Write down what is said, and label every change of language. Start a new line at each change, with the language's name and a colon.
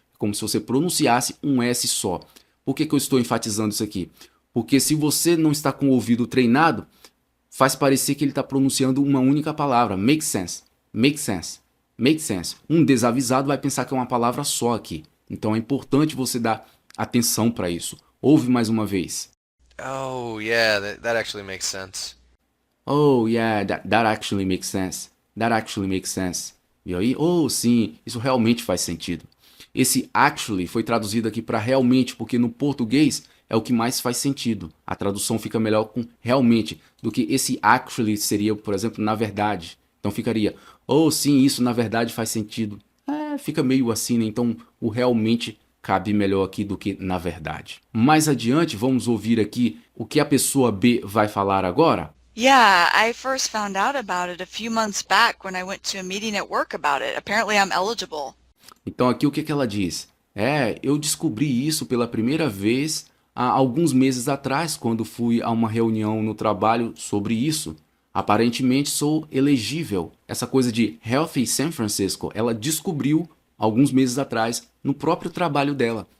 Portuguese: É como se você pronunciasse um S só. Por que eu estou enfatizando isso aqui? Porque se você não está com o ouvido treinado, faz parecer que ele está pronunciando uma única palavra.
English: Make sense, make sense, make sense.
Portuguese: Um desavisado vai pensar que é uma palavra só aqui. Então é importante você dar atenção para isso. Ouve mais uma vez.
English: Oh, yeah, that actually makes sense. Oh, yeah, that actually makes sense. That actually makes sense.
Portuguese: Viu aí? Oh, sim, isso realmente faz sentido. Esse actually foi traduzido aqui para realmente, porque no português é o que mais faz sentido. A tradução fica melhor com realmente do que esse actually seria, por exemplo, na verdade. Então ficaria, oh, sim, isso na verdade faz sentido. Fica meio assim, né? Então o realmente cabe melhor aqui do que na verdade. Mais adiante, vamos ouvir aqui o que a pessoa B vai falar agora.
English: Yeah, I first found out about it a few months back when I went to a meeting at work about it. Apparently I'm eligible.
Portuguese: Então aqui o que que ela diz? Eu descobri isso pela primeira vez há alguns meses atrás, quando fui a uma reunião no trabalho sobre isso. Aparentemente sou elegível. Essa coisa de Healthy San Francisco, ela descobriu alguns meses atrás no próprio trabalho dela.